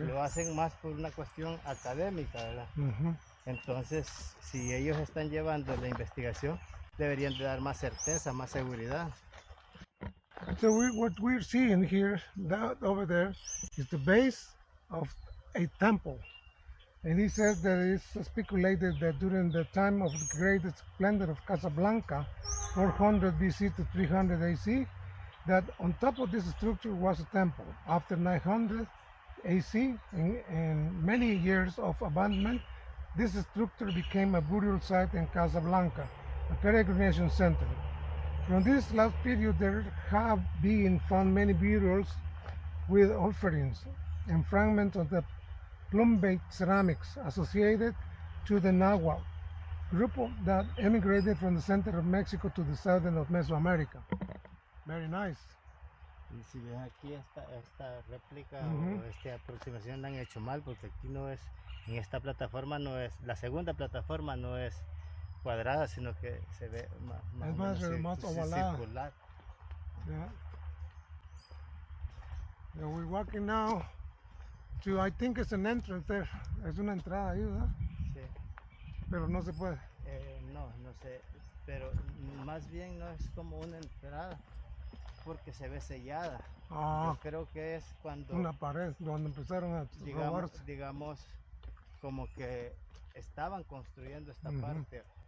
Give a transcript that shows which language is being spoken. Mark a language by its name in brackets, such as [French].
[Spanish] Lo hacen más por una cuestión académica, ¿verdad? Entonces, si ellos están llevando la investigación, deberían de dar más certeza, más seguridad. [English] So what we're seeing here, that over there, is the base of a temple. And he says that it's speculated that during the time of the great splendor of Casa Blanca, 400 BC to 300 AC, that on top of this structure was a temple. After 900 AC and many years of abandonment, this structure became a burial site in Casa Blanca, a peregrination center. From this last period, there have been found many burials with offerings and fragments of the plumbated ceramics associated to the Nahuatl group that emigrated from the center of Mexico to the southern of Mesoamerica. Very nice. [Spanish] Y si ven aquí esta réplica o esta aproximación la han hecho mal, porque aquí no es, en esta plataforma no es, la segunda plataforma no es cuadrada, sino que se ve más ovalada. Circular. [English] Yeah. Yeah, we're walking now to, I think it's an entrance there. [Spanish] Es una entrada ahí, ¿verdad? Sí. Pero no se puede. No sé, pero más bien no es como una entrada, porque se ve sellada. Ah, Yo creo que es cuando, una pared donde empezaron a robarse. digamos, como que estaban construyendo esta parte.